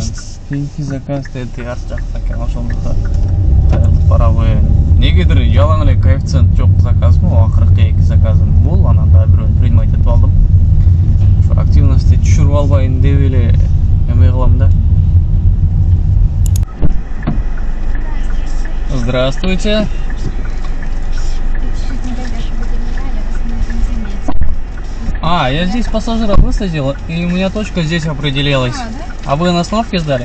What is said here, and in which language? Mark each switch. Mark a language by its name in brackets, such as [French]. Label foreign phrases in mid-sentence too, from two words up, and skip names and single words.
[Kyrgyz] Кийинки заказ деди, арт жакта экен. Ошондо кайрылып барабы. Негедир жалаң эле коэффициент жок заказмы, акыркы 2 заказым бул, анан да бирөөнү принимать этип алдым. Активности түшүрүп албайын деп эле эме кылам да. [Russian] Здравствуйте. Я здесь пассажира высадил, и у меня точка здесь определилась. А вы на остановке сдали?